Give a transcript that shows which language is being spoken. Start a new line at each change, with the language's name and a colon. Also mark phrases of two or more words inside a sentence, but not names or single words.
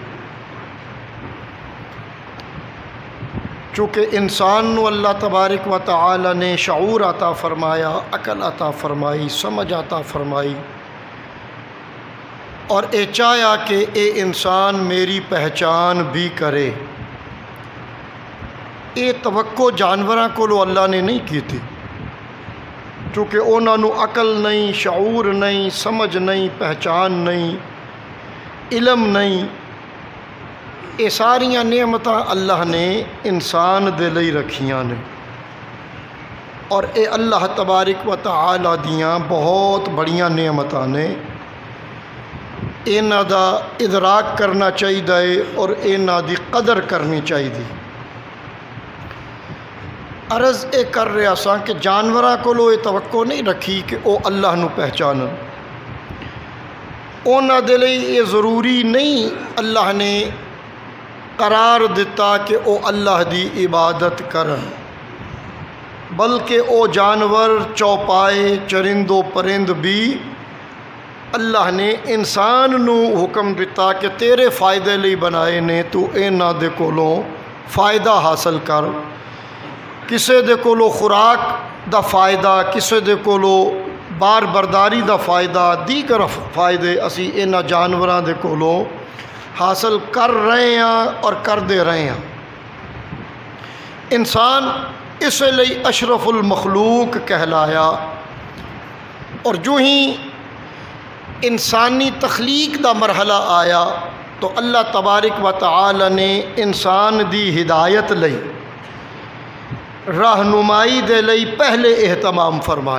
Punjabi: چونکہ انسان نو اللہ تبارک و تعالی نے شعور عطا فرمایا، عقل عطا فرمائی، سمجھ عطا فرمائی، اور اے چاہیا کہ اے انسان میری پہچان بھی کرے۔ اے توقع جانوراں کولو اللہ نے نہیں کی تھی، چونکہ انہاں نو عقل نہیں، شعور نہیں، سمجھ نہیں، پہچان نہیں، علم نہیں۔ یہ ساریاں نعمتاں اللہ نے انسان دے لئی رکھیاں نے، اور اے اللہ تبارک و تعالی دیاں بہت بڑیاں نعمتاں نے۔ انہاں دا ادراک کرنا چاہیے اور انہاں دی قدر کرنی چاہیے۔ عرض اے کر رہا سا کہ جانوراں کولو یہ توقع نہیں رکھی کہ او اللہ نو پہچانن۔ انہاں دے لئی یہ ضروری نہیں اللہ نے قرار دیتا کہ او اللہ دی عبادت کرن، بلکہ او جانور چوپائے چرند و پرند بھی اللہ نے انسان نو حکم دیتا کہ تیرے فائدے لئی بنائے نے، تو انہاں دے کولوں فائدہ حاصل کر۔ کسے دے کولو خوراک دا فائدہ، کسے دے کولو بار برداری دا فائدہ، دیگر فائدے اسی انہاں جانوراں دے کولو حاصل کر رہے ہیں اور کر دے رہے ہیں۔ انسان اس لئی اشرف المخلوق کہلایا، اور جو ہی انسانی تخلیق دا مرحلہ آیا تو اللہ تبارک و تعالی نے انسان دی ہدایت لئی، رہنمائی دے لئی پہلے اہتمام فرمایا۔